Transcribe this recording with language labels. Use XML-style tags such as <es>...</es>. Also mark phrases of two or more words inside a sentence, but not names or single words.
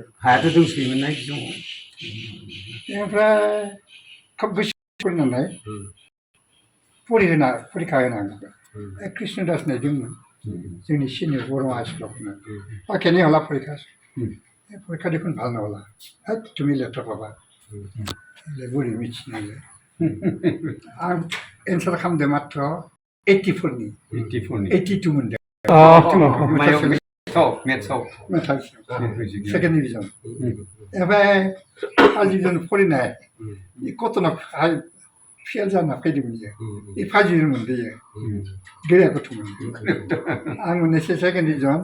<brx>हायाथ' दंसोयोमोन ना बे समाव बेनिफ्राय खोब गोसो फरायनानै फरिखा होनांगौ कृष्णदास होननाय दंमोन जोंनि सिनियर बर' हाई स्कुलाव बाखियानो होला फरिखा फरिखा देखुन</brx> <as>ভাল নহ'লা তুমি লেপটপ পাবা</as> <brx>बुरि मिथिनाय आं एन्सार खालामदों मात्र 84 82 मोनदों मेथ्सआव</brx> <en>second division</en> <brx>ओमफ्राय</brx> <en>first division</en> <brx>फरायनाय कटनाव फेल जाना फैदोंमोन इयो इ</brx> <en>first division</en> <brx>मोनदों गेदेर गथ'मोन आं मोननैसो</brx> <en>second division</en>